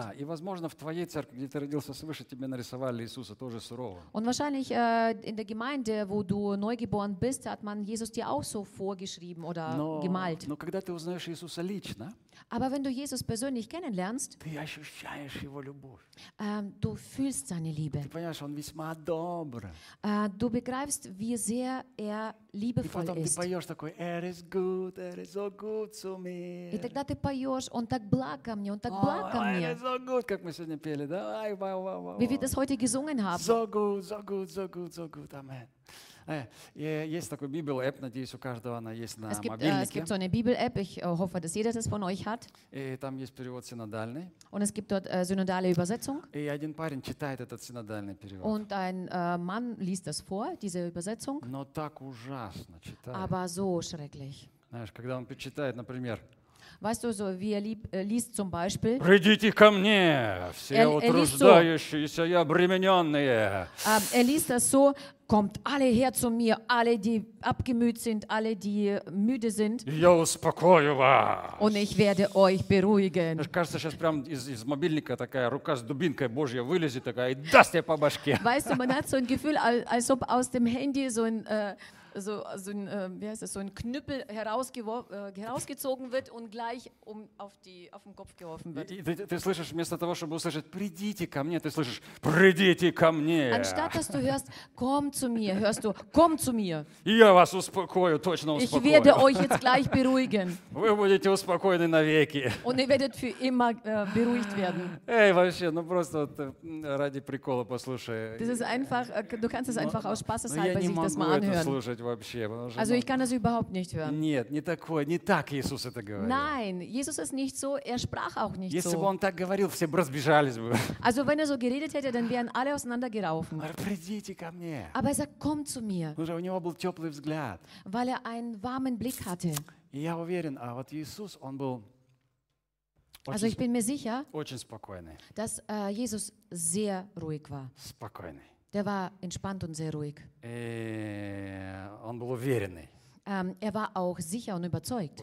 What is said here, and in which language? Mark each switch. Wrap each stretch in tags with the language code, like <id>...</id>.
<ru>Да, и возможно, в твоей церкви, где ты родился свыше, тебе нарисовали Иисуса тоже сурово.</ru> <de>Und wahrscheinlich in der Gemeinde, wo du neugeboren bist, hat man Jesus dir auch so vorgeschrieben oder gemalt.</de> <ru>Но когда ты узнаешь Иисуса лично,</ru> <de>Aber wenn du Jesus persönlich kennenlernst,</de> <ru>ты ощущаешь его любовь.</ru> <de>Du fühlst seine Liebe.</de> <ru>Ты понимаешь, он весьма добр.</ru> <de>Du begreifst, wie sehr er liebevoll ist.</de> <ru>И потом ты поешь такой,</ru> <de>«Er ist gut, er ist so gut zu mir».</de> <ru>И тогда ты поешь, «Он так благ ко мне, он так благ ко мне».</ru> <de>«Er ist so gut»,</de> <ru>как мы сегодня пели, да? Ай, ва, ва, ва,</ru> <de>Wie wir das heute gesungen haben. «So gut, so gut, so gut, so gut, amen».</de> <ru>Есть такой Библ-эп, надеюсь, у каждого она есть на мобильнике.</ru> <de>Es gibt so eine Bibel-App, ich hoffe, dass jeder das von euch hat.</de> <ru>И там есть перевод синодальный.</ru> <de>Und es gibt dort synodale Übersetzung.</de> <ru>И один парень читает этот синодальный перевод.</ru> <de>Und ein Mann liest das vor, diese Übersetzung.</de> <ru>Но так ужасно читает.</ru> <de>Aber so schrecklich.</de> <ru>Знаешь, когда он читает, например,</ru> <de>Weißt du, so wie er liest zum Beispiel.</de> <ru>Придите ко мне, все утруждающиеся и обремененные.</ru> <de>Er liest das so, kommt alle her zu mir, alle, die abgemüht sind, alle, die müde sind.</de> <ru>Я успокою вас.</ru> <de>Und ich werde euch beruhigen.</de> <ru>Мне кажется, сейчас прям из мобильника такая рука с дубинкой Божьей вылезет такая и даст тебе по башке.</ru> <de>Weißt du, man hat so ein Gefühl, als ob aus dem Handy so ein... So ein Knüppel herausgezogen wird und gleich auf den Kopf geworfen wird.</de> <ru>Ты слышишь, вместо того, чтобы услышать, придите ко мне, ты слышишь, придите ко мне.</ru> <de>Anstatt dass du hörst, komm zu mir, hörst du, komm zu mir.</de> <ru>Я вас успокою, точно успокою.</ru> <de>Ich werde euch jetzt gleich beruhigen.</de> <ru>Вы будете успокоены навеки.</ru> <de>Und ihr werdet für immer beruhigt werden.</de> <ru>Эй, вообще, ну просто вот ради прикола послушай.</ru> <de>Das ist einfach, du kannst es einfach aus Spaß halber sich das mal anhören.</de> <ru>Вообще,</ru> <de>also ich kann das überhaupt nicht hören.</de> <ru>Нет, не такое, не так Иисус это говорил.</ru> <de>Nein, Jesus ist nicht so, er sprach auch nicht</de> <ru>Если Если бы он так говорил, все бы разбежались бы.</ru> <de>Also wenn er so geredet hätte, dann wären alle auseinandergeraufen.</de> <ru>Придите ко мне.</ru> <de>Aber er sagt, komm zu mir.</de> <ru>Уже у него был теплый взгляд.</ru> <de>Weil er einen warmen Blick hatte.</de> <ru>И я уверен, а вот Иисус, он был</ru> <de>Also ich bin mir sicher,</de> <ru>очень спокойный.</ru> <de>Dass Jesus sehr ruhig war.</de> <ru>Спокойный.</ru> <de>Der war entspannt und sehr ruhig.</de> <ru>Он был уверенный.</ru> <de>Er war auch sicher und überzeugt.</de>